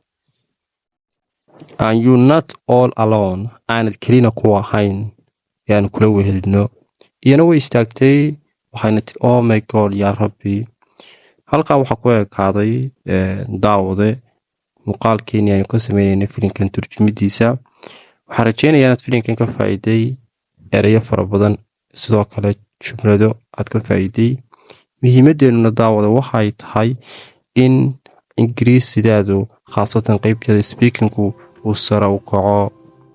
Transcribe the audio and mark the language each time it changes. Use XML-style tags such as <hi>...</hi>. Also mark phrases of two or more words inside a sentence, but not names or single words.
<en>And you're not all alone</en> <so>aanad kelina ku ahayn yaan kula wehelino. iyana way istaagtay waxayna tiri</so> <en>oh my god</en> <ar>يا رب.</ar> <so>halkaa waxaa ku ekaaday daawade muuqaalkeeni aynu ka sameynayna filimkan turjumidiisa. waxaan rajeynayaa inaad filimkan ka faa'iiday erayo fara badan sidoo kale jumlado aad ka faa'iiday. muhiimadeennuna daawada waxay tahay in ingiriisidaadu khaasatan qaybteeda speakingku uu sare u kaco</so>